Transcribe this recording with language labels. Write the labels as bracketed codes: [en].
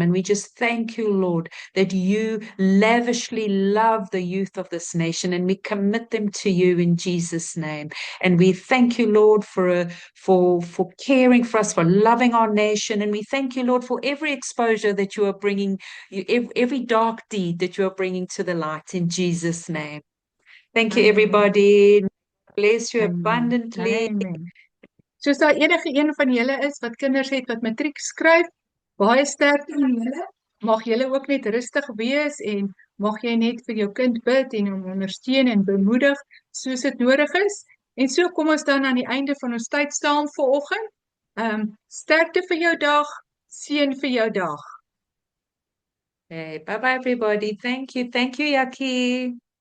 [en] And we just thank you, Lord, that you lavishly love the youth of this nation, and we commit them to you in Jesus' name. And we thank you, Lord, for caring for us, for loving our nation. And we thank you, Lord, for every exposure that you are bringing, every dark deed that you are bringing to the light in Jesus' name. Thank you, everybody. Bless you abundantly. Amen. [af] Soos daar enige een van julle is wat kinders het wat matriek skryf, baie sterkte aan julle. Mag julle ook net rustig wees en mag jy net vir jou kind bid en hom ondersteun en bemoedig soos dit nodig is. En so kom ons dan aan die einde van ons tyd staan vanoggend. Sterkte vir jou dag, seën vir jou dag. [en] Okay, bye-bye, everybody. Thank you. Thank you, Yaki.